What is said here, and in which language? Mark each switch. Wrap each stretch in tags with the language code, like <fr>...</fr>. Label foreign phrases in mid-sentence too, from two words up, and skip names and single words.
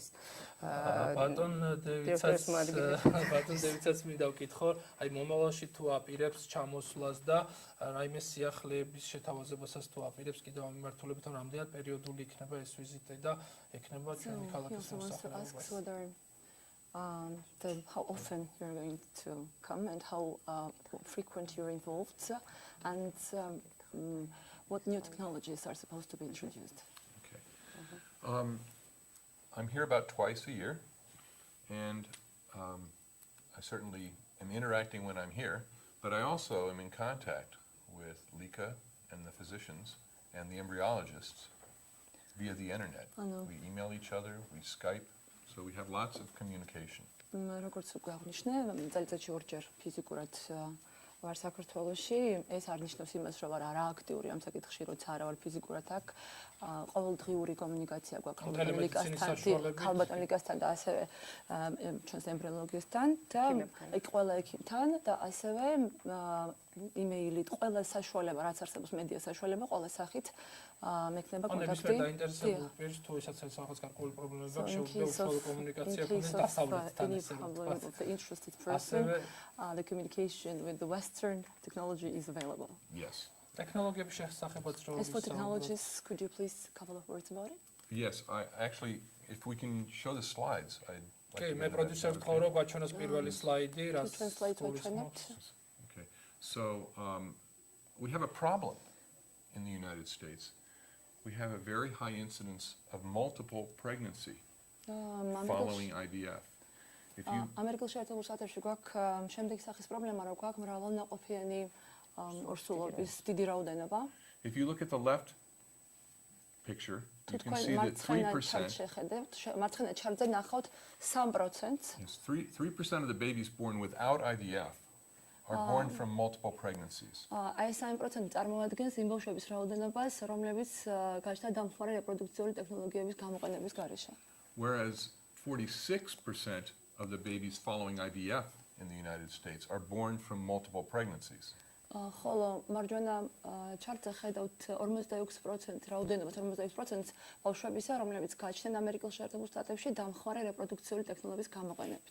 <ka>ბატონ დევიდსაც მინდა ვკითხო, აი მომავალში თუ აპირებს ჩამოსვლას და რაიმე სიახლეების შეთავაზებასაც თუ აპირებს კიდევ ამ მიმართულებით, რამდენად პერიოდული იქნება ეს ვიზიტი და ექნება ჩვენი ქალაქის მოსახლეობა.</ka> <en>How often you're going to come and how frequent you're involved, and what new technologies are supposed to be introduced? Okay. I'm here about twice a year, and I certainly am interacting when I'm here, but I also am in contact with Lika and the physicians and the embryologists via the internet. We email each other, we Skype, so we have lots of communication.</en> <ka>როგორც უკვე აღნიშნე, წელიწადში ორჯერ ფიზიკურად ვარ საქართველოში. ეს არ ნიშნავს იმას, რომ ვარ არააქტიური ამ საკითხში, როცა არა ვარ ფიზიკურად აქ. ყოველდღიური კომუნიკაცია გვაქვს ქალბატონ ლიკასთან და ასევე ჩვენს ემბრიოლოგისთან და ყველა ექიმთან და ასევე იმეილით ყველა საშუალება, რაც არსებობს მედია საშუალება, ყველა სახით მექნება კონტაქტი. დაინტერესებულ პირს თუ ესაც რაღაც გარკვეული პრობლემები აქვს, შეუძლია უშუალო კომუნიკაცია ქონდეს დასავლეთთან</ka> <en>ასევე the communication with the Western technology is available. Yes.</en> <ka>ტექნოლოგიების შესახებაც რო</ka> <en>As for technologies, could you please a couple of words about it? Yes, I actually, if we can show the slides, I'd like Okay, to</en> <ka>მე</ka> <en>get</en> <ka>პროდიუსერს თქვა რომ გაჩვენოს პირველი სლაიდი, რაც</ka> <en>Okay, so we have a problem in the United States. We have a very high incidence of multiple pregnancy following IVF. If you</en> <ka>ამერიკულ შეერთებულ შტატებში გვაქვს შემდეგი სახის პრობლემა, რომ გვაქვს მრავალნაყოფიანი ორსულობის დიდი რაოდენობა.</ka> <en>If you look at the left picture, you can see that 3%.</en> <ka>მარცხენა ჩარტზე ნახავთ 3%.</ka> <en>Yes, 3% of the babies born without IVF are born from multiple pregnancies.</en> <ka>აი 3% წარმოადგენს იმ ბავშვების რაოდენობას, რომლებიც გაჩნდა დამხმარე რეპროდუქციული ტექნოლოგიების გამოყენების გარეშე.</ka> <en>Whereas 46% of the babies following IVF in the United States are born from multiple pregnancies.</en> <ka>ხოლო მარჯვენა ჩარტზე ხედავთ 46% რაოდენობას, 46% ბავშვებისა, რომლებიც გაჩნდნენ ამერიკულ შეერთებულ შტატებში დამხმარე რეპროდუქციული ტექნოლოგიის გამოყენებით.</ka>